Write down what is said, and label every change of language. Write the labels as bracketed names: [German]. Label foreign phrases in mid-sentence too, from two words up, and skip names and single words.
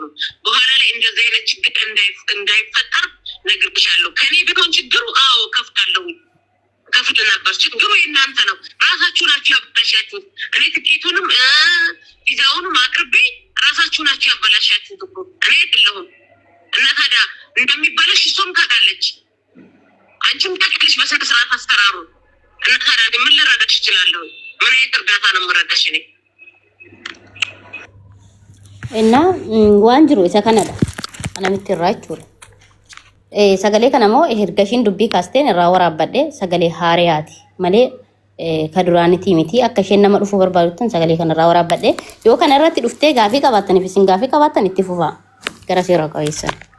[Amharic] በኋላ ላይ እንደዚህ አይነት ችግር እንዳይፈጠር ነግሬሻለሁ። ከኔ ቢሆን ችግሩ አዎ ከፍታለሁ፣ ከፍል ነበር። ችግሩ የእናንተ ነው። ራሳችሁ ናችሁ ያበላሻችሁት። እኔ ትኬቱንም ቪዛውንም አቅርቤ ራሳችሁ ናችሁ ያበላሻችሁት እኮ እኔ አይደለሁም። እና ታዲያ እንደሚበላሽ እሷም ታውቃለች፣ አንቺም ታውቂያለሽ። በስነ ስርዓት አሰራሩ። እና ታዲያ ምን ልረዳሽ እችላለሁ? ምን አይነት እርዳታ ነው የምረዳሽ እኔ? [Oromo] እና ዋንጅሮ isa kanadha anamitti irraa jechuudha. Sagalee kana immoo ergashiin dubbii kaasteen irraa waraabbadhe sagalee haariyaati malee ka duraanitii miti. Akka isheen nama dhufuu barbaaduttan sagalee kana irraa waraabbadhe. Yoo kana irratti dhuftee gaafii qabaataniif isin gaafii qabaattan itti fufaa gara seera qabeessan.